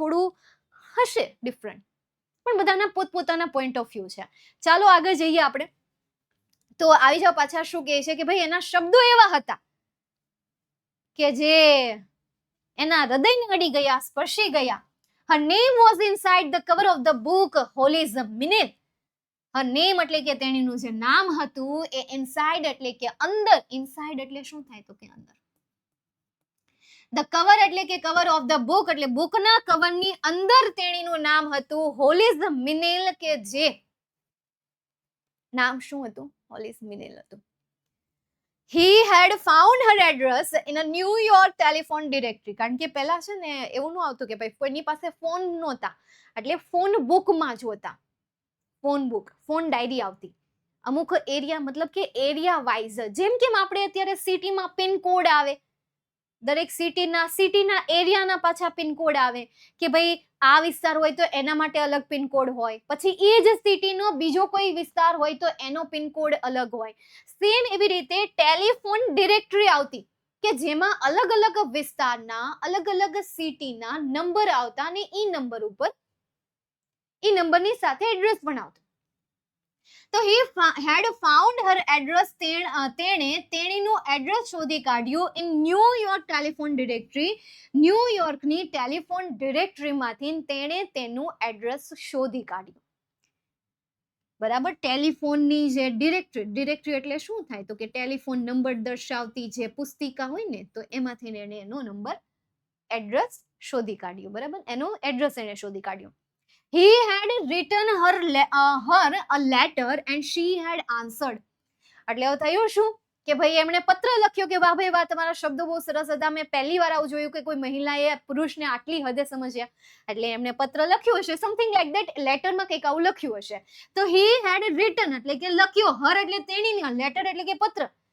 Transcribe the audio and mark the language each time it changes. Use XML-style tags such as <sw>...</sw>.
<gu>થોડું હશે ડિફરન્ટ, પણ બધાના પોતપોતાના પોઈન્ટ ઓફ વ્યૂ છે. ચાલો આગળ જઈએ આપણે. તો આવી જાઓ પાછા. શું કહે છે કે ભાઈ એના શબ્દો એવા હતા કે જે એના હૃદયને અડી ગયા, સ્પર્શી ગયા.</gu> <en>Her name was inside the cover of the book Holy is the Minute. Her name</en> <gu>એટલે કે તેણીનું જે નામ હતું એ ઇનસાઇડ એટલે કે અંદર. ઇનસાઇડ એટલે શું થાય? તો કે અંદર. ધ કવર એટલે કે</gu> <en>cover of the book</en> <gu>એટલે બુકના કવરની અંદર તેણીનું નામ હતું હોલીઝ મિનેલ, કે જે નામ શું હતું? હોલીઝ મિનેલ હતું.</gu> <en>He had found her address in a New York telephone directory.</en> <gu>કારણ કે પહેલા છે ને એવું ન આવતું કે ભાઈ કોઈની પાસે ફોન નહોતા, એટલે ફોન બુકમાં જોતા. ફોન બુક, ફોન ડાયરી આવતી અમુક એરિયા, મતલબ કે એરિયા વાઇઝ. જેમ કેમ આપણે અત્યારે સિટીમાં પિન કોડ આવે, દરેક સિટીના એરિયાના પાછા પિનકોડ આવે કે ભાઈ આ વિસ્તાર હોય તો એના માટે અલગ પિનકોડ હોય, પછી એ જ સિટીનો બીજો કોઈ વિસ્તાર હોય તો એનો પિનકોડ અલગ હોય. સેમ એવી રીતે ટેલિફોન ડિરેક્ટરી આવતી કે જેમાં અલગ અલગ વિસ્તારના, અલગ અલગ સિટીના નંબર આવતા અને ઈ નંબર ઉપર, ઈ નંબરની સાથે એડ્રેસ પણ આવતું. તો</gu> <en>he had found her address.</en> <gu>તેણીનું address શોધી કાઢ્યું</gu> <en>In New York telephone directory.</en> <gu>ન્યૂયોર્કની telephone ડિરેક્ટરીમાંથી તેણે તેનું એડ્રેસ શોધી કાઢ્યું, બરાબર. ટેલિફોનની જે ડિરેક્ટરી એટલે શું થાય? તો કે ટેલિફોન નંબર દર્શાવતી જે પુસ્તિકા હોય ને, તો એમાંથી એને એનો નંબર, એડ્રેસ શોધી કાઢ્યું, બરાબર. એનો એડ્રેસ એને શોધી કાઢ્યું.</gu> <en>He had written her a letter and she had answered.</en> <gu>એટલે હવે થયું શું કે ભાઈ એમણે પત્ર લખ્યો કે વાહ ભાઈ વાહ, તમારા શબ્દો બહુ સરસ હતા, મેં પહેલી વાર આવું જોયું કે કોઈ મહિલાએ પુરુષને આટલી હદે સમજ્યા. એટલે એમણે પત્ર લખ્યું હશે,</gu> <en>something like that,</en> <gu>લેટરમાં કંઈક આવું લખ્યું હશે. તો</gu> <en>he had written</en> <gu>એટલે કે લખ્યો, હર એટલે તેણીને, લેટર એટલે કે પત્ર.</gu>